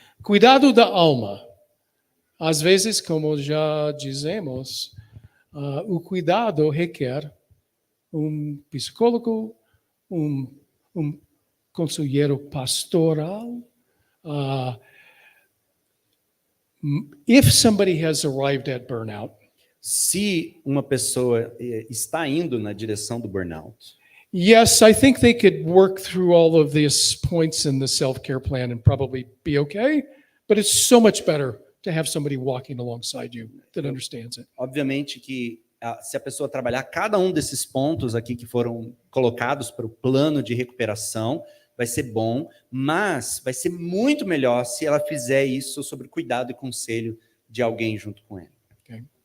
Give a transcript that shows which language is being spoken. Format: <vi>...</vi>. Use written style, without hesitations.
<pt>Cuidado da alma. Às vezes, como já dizemos, o cuidado requer um psicólogo, um conselheiro pastoral.</pt> <en>If somebody has arrived at burnout,</en> <pt>Se uma pessoa está indo na direção do burnout,</pt> <en>yes, I think they could work through all of these points in the self-care plan and probably be okay, but it's so much better to have somebody walking alongside you that understands it.</en> <pt>obviamente que se a pessoa trabalhar cada um desses pontos aqui que foram colocados para o plano de recuperação, vai ser bom, mas vai ser muito melhor se ela fizer isso sob cuidado e conselho de alguém junto com ele.</pt> <en>Okay.</en>